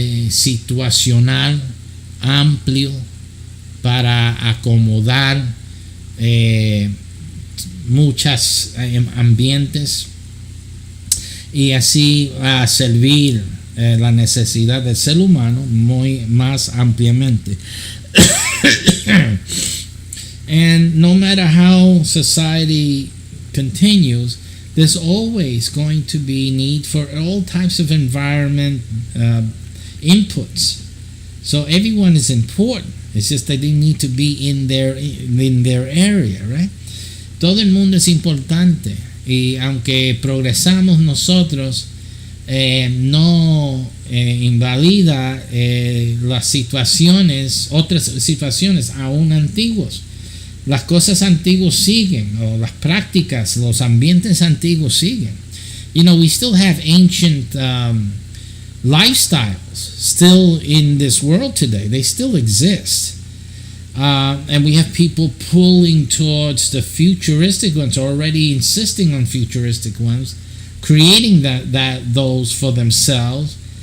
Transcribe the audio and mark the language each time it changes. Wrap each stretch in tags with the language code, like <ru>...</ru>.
<es>situacional, amplio, para acomodar muchos ambientes y así a servir la necesidad del ser humano muy más ampliamente.</es> <en>And no matter how society continues, there's always going to be need for all types of environment inputs. So everyone is important. It's just that they need to be in their area, right?</en> <es>Todo el mundo es importante, y aunque progresamos nosotros, no invalida las situaciones, otras situaciones aún antiguas. Las cosas antiguas siguen, o las prácticas, los ambientes antiguos siguen.</es> <en>You know, we still have ancient lifestyles still in this world today. They still exist. And we have people pulling towards the futuristic ones, already insisting on futuristic ones, creating those for themselves.</en>